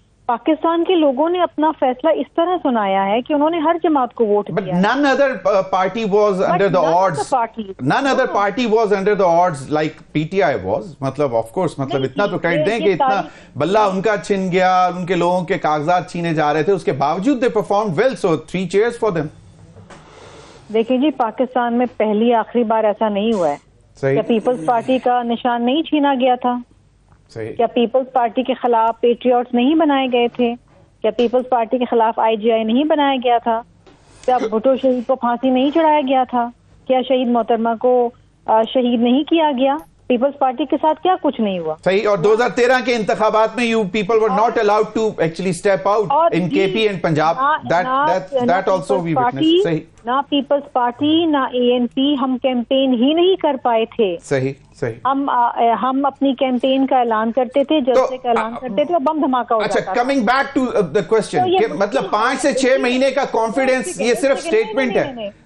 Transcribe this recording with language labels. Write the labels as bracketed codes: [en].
[ur] پاکستان کے لوگوں نے اپنا fیصلہ اس طرح سنایا ہے کہ انہوں نے ہر جماعت کو ووٹ دیا. [en] But none other party was under the odds. None other party was under the odds like PTI was. [ur] مطلب of course مطلب اتنا تو کہہ دیں کہ اتنا بلہ ان کا چھن گیا، ان کے لوگوں کے کاغذات چھینے جا رہے تھے، اس کے باوجود [en] they performed well, so 3 cheers for them. [ur] دیکھیں جی، پاکستان میں پہلی آخری بار ایسا نہیں ہوا ہے. کیا پیپلز پارٹی کا نشان نہیں چھینا گیا تھا؟ کیا پیپلز پارٹی کے خلاف پیٹریوٹس نہیں بنائے گئے تھے؟ کیا پیپلز پارٹی کے خلاف آئی جی آئی نہیں بنایا گیا تھا؟ کیا بھٹو شہید کو پھانسی نہیں چڑھایا گیا تھا؟ کیا شہید محترمہ کو شہید نہیں کیا گیا؟ پیپلز پارٹی کے ساتھ کیا کچھ نہیں ہوا. صحیح. اور 2013 کے انتخابات میں [en] People were not allowed to actually step out in KP and Punjab. That also we witnessed. [ur] صحیح. نہ پیپلز پارٹی نہ اے این پی ہم کیمپین ہی نہیں کر پائے تھے. صحیح صحیح. ہم اپنی کیمپین کا اعلان کرتے تھے، جلسے کا اعلان کرتے تھے اور بم دھماکہ ہو جاتا تھا. اچھا، [en] coming back to the question [ur] کہ مطلب 5 سے 6 مہینے کا کانفیڈنس یہ صرف اسٹیٹمنٹ ہے.